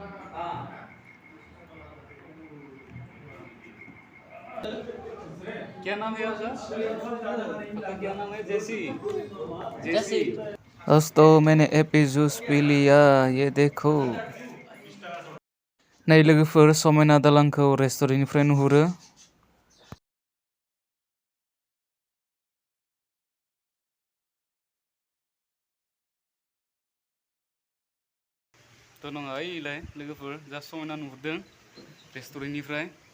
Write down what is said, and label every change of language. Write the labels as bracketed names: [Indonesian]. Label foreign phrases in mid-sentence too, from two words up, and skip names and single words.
[Hindi] क्या नाम है आपका? आपका क्या नाम है? जेसी। जेसी। दोस्तों मैंने एप्पी जूस पी लिया। [Bodo] ये देखो नै लोगोफोर समायना दालांखौ रेस्टुरेन्टनिफ्राय नुहुरो। थ' नङा ओइलाय लोगोफोर जा समायना नुहुरदों रेस्टुरेन्टनिफ्राय।